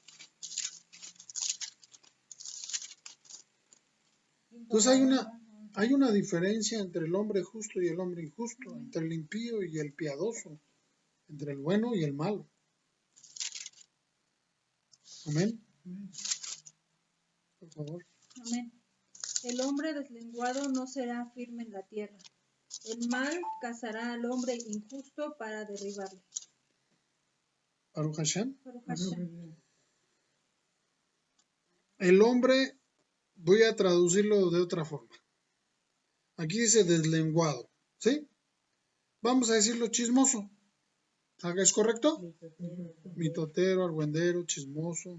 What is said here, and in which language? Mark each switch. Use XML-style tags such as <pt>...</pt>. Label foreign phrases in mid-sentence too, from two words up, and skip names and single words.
<es>Entonces hay una diferencia entre el hombre justo y el hombre injusto, entre el impío y el piadoso, entre el bueno y el malo. Amén. Por favor. Amén. El hombre deslenguado no será firme en la tierra. El mal cazará al hombre injusto para derribarle.</es> <he>ברוך השם. ברוך השם.</he> <es>El hombre, voy a traducirlo de otra forma. Aquí dice deslenguado, ¿sí? Vamos a decirlo chismoso. ¿Es correcto? Mitotero, argüendero, chismoso.</es>